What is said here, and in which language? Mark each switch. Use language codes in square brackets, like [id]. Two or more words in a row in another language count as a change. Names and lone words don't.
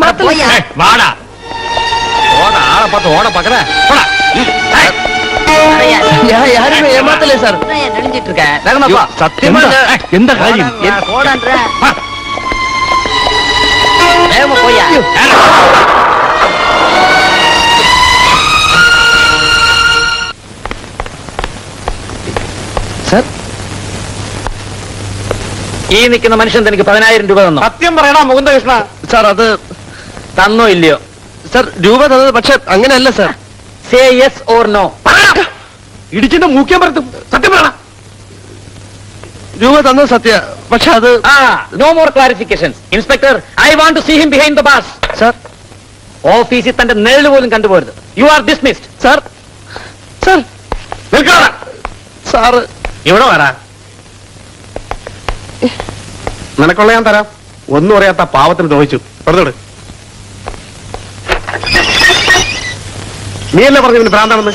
[ta] ஏமாத்தல. போயா. வாடா. ஓட ஆளை பார்த்து ஓட பாக்குற. போடா. நடையா. நான் யாருமே ஏமாத்தல சார். என்ன ஏன் நெளிஞ்சிட்டு இருக்க? வேகமா போ. சத்தியமா எந்த காரியம்? போடான்ற. வேகமா போயா. [ml] സാർ, ഈ നിൽക്കുന്ന മനുഷ്യൻ തനിക്ക് 10,000 രൂപ തന്നോ? സത്യം പറയടാ മുകുന്ദ കൃഷ്ണ. സാർ അത് തന്നോ ഇല്ലയോ? സാർ രൂപ തന്നത്, പക്ഷെ അങ്ങനെയല്ല സാർ. [en] say yes or no. [ml] ഇടിച്ചിട്ട് മൂക്കാൻ പറ്റും. സത്യം പറയടാ. രൂപ തന്നത് സത്യ, പക്ഷെ അത് [en] No more clarifications. Inspector, I want to see him behind the bars. [ml] സാർ, ഓഫീസിൽ തന്റെ നിഴല് പോലും കണ്ടുപോരുത്. [en] you are dismissed. [ml] സാർ, സാർ, നിൽക്കാടാ. സാറ് ഇവിടെ വരാ. നിനക്കുള്ള ഞാൻ തരാം. ഒന്നും അറിയാത്ത പാവത്തിന് ചോദിച്ചു. പറഞ്ഞോട്. നീയല്ലേ പറഞ്ഞു ഇവന് ഭ്രാന്താണെന്ന്?